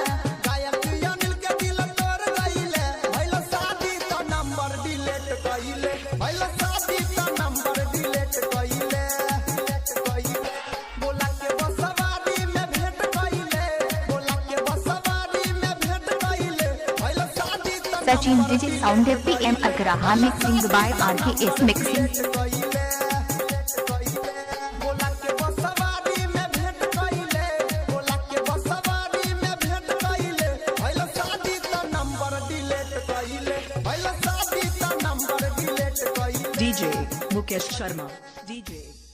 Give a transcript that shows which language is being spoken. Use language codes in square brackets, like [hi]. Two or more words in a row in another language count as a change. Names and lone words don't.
[bho] भइल शादी त नंबर डिलीट कइले भइल शादी त नंबर डिलीट कइले बोला के बसवारी में भेंट कइले बोला के बसवारी में भेंट कइले भइल शादी त [en] Sachin DJ Sound PM Agraha mixing by RKS mixing [bho] बोला के बसवारी में भेंट कइले बोला के बसवारी में भेंट कइले भइल शादी त नंबर डिलीट कइले भइल शादी त नंबर डिलीट कइले [en] DJ Mukesh Sharma DJ